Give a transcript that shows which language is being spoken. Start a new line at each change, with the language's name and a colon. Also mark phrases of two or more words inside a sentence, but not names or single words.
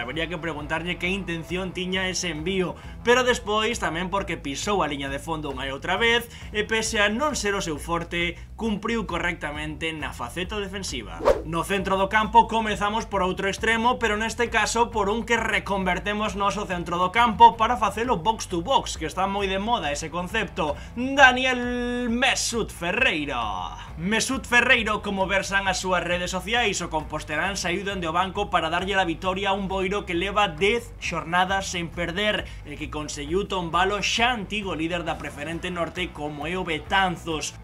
Galician: Habría que preguntarlle que intención tiña ese envío, pero despois tamén porque pisou a liña de fondo unha e outra vez e pese a non ser o seu forte, cumpriu correctamente na faceta defensiva. No centro do campo comezamos por outro extremo, pero neste caso por un que reconvertemos noso centro do campo para facelo
English: box to box,
Galician: que está moi de moda ese concepto. Daniel Mesut Ferreiro. Mesut Ferreiro, como versan as súas redes sociais, o composterán saiu dende o banco para darlle a vitoria a un Boiro que leva 10 xornadas sen perder e que conseguiu tombalo xa antigo líder da preferente norte como é o Betanzos.